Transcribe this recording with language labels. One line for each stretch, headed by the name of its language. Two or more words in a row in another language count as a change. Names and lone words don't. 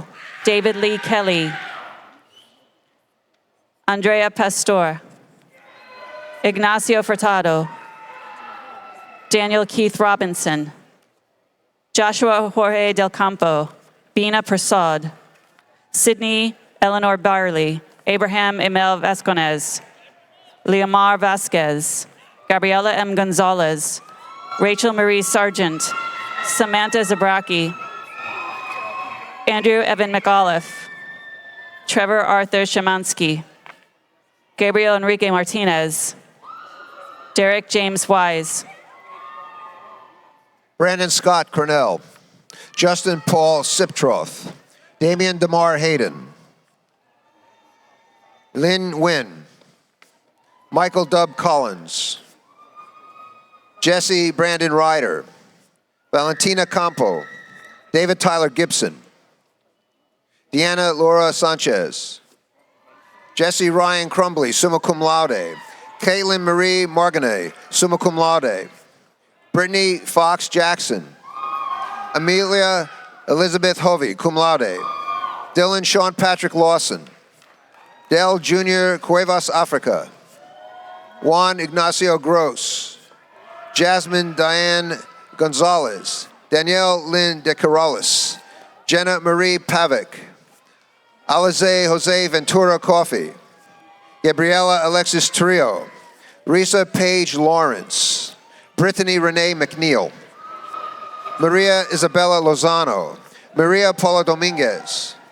English: David Lee Kelly. Andrea Pastor. Ignacio Furtado. Daniel Keith Robinson. Joshua Jorge Del Campo. Bina Prasad. Sydney Eleanor Barley, Abraham Emil Vasconez, Leomar Vasquez, Gabriela M. Gonzalez, Rachel Marie Sargent, Samantha Zabraki, Andrew Evan McAuliffe, Trevor Arthur Shemansky, Gabriel Enrique Martinez, Derek James Wise, Brandon Scott Cornell, Justin Paul Siptroth, Damian DeMar Hayden, Lynn Nguyen, Michael Dub Collins, Jesse Brandon Ryder, Valentina Campo, David Tyler Gibson, Deanna Laura Sanchez, Jesse Ryan Crumbly,
Latin: summa cum laude,
English: Caitlin Marie Marganet,
Latin: summa cum laude,
English: Brittany Fox Jackson, Amelia Elizabeth Hovey,
Latin: cum laude,
English: Dylan Sean Patrick Lawson, Del Jr. Cuevas Africa, Juan Ignacio Gross, Jasmine Diane Gonzalez, Danielle Lynn De Corrales, Jenna Marie Pavic, Alize Jose Ventura Coffey, Gabriela Alexis Trio, Risa Paige Lawrence, Brittany Renee McNeil, Maria Isabella Lozano, Maria Paula Dominguez,